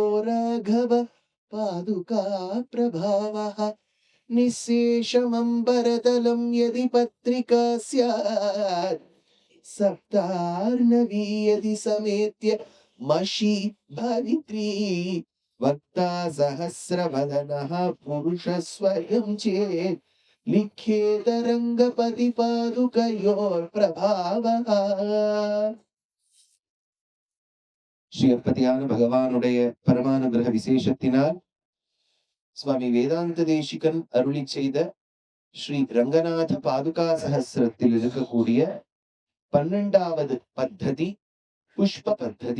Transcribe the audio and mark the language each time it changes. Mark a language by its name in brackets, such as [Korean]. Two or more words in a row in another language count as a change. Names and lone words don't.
[Sanskrit] राघव पादुका प्रभावः निःशेषमम्बरतलं यदि पत्रिका स्यात् सप्तार्णवी यदि समेत्य मषि भवित्री वक्ता सहस्रवदनः पुरुषः स्वयं चेत् लिख्येत रङ्गपतिपादुकयोर्प्रभावः. [Tamil] ஸ்ரீயப்பதியான பகவானுடைய பரமானுகிரக விசேஷத்தினால் சுவாமி வேதாந்த தேசிகன் அருளி செய்த ஸ்ரீ ரங்கநாத பாதுகா சஹஸ்ரத்தில் இருக்கக்கூடிய 12வது பத்ததி புஷ்ப பத்ததி.